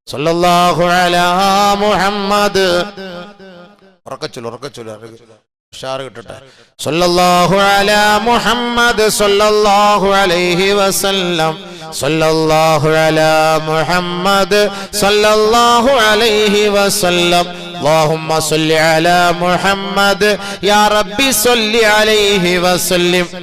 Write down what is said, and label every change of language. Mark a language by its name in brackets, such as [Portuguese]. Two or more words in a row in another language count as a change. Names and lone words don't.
[Arabic] صلى الله على محمد. [Malayalam] ഉറക്കച്ചൊല്ലു ഉഷാറ് കിട്ടട്ടെ. [Arabic] صلى الله على محمد صلى الله عليه وسلم. صلى الله على محمد صلى الله عليه وسلم. اللهم صل على محمد يا ربي صل عليه وسلم.